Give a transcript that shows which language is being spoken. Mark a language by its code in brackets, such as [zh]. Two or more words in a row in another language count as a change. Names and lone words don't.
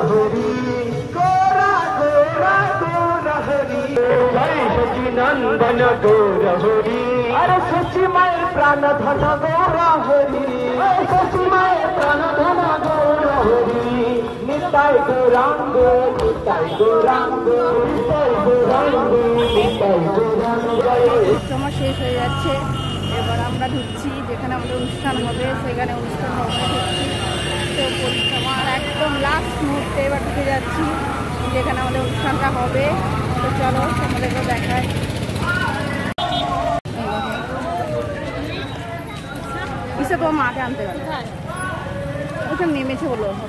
[bn] Hari Gora Gora Gora Hari Jai Sachinandan Gora Hari Are Sachi Mai Prana Dhana Gora Hari Sachi Mai Prana Dhana Gora Hari Nitai Gorango Nitai Gorango Nitai Gorango Nitai Gorango সময় শেষ হয়ে যাচ্ছে এবার আমরা ঢুকছি যেখানে আমাদের অনুষ্ঠান হবে সেখানে অনুষ্ঠান ভবনে ঢুকছি তো পরিক্রমার একদম লাস্ট মুহূর্তে এবার ঢুকে যাচ্ছি যেখানে আমাদের অনুষ্ঠানটা হবে তো চলো তোমাদেরকে দেখায় ইসে তোমার মাকে আনতে পারে ওখানে নেমেছে বলো